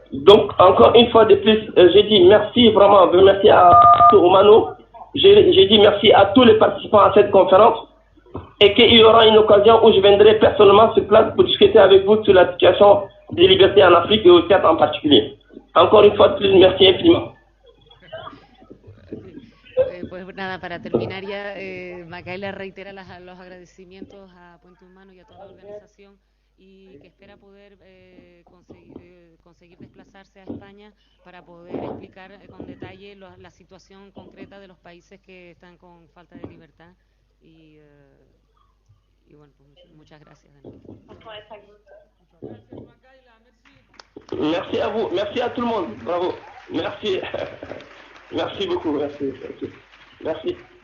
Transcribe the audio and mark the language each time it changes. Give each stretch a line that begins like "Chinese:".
French: Donc, encore une fois de plus, j'ai dit merci vraiment, merci à Omano, j'ai dit merci à tous les participants à cette conférence et qu'il y aura une occasion où je viendrai personnellement sur place pour discuter avec vous sur la situation des libertés en Afrique et au Tchad en particulier. Encore une fois de plus, merci infiniment.
Spanish: Pues nada, para terminar ya, Makayla reitera los agradecimientos a Puente Humano y a toda la organización y que espera poder conseguir desplazarse a España para poder explicar con detalle la situación concreta de los países que están con falta de libertad y bueno, pues muchas gracias.
French: Merci à vous, merci à tout le monde, bravo, merci, merci beaucoup, merci.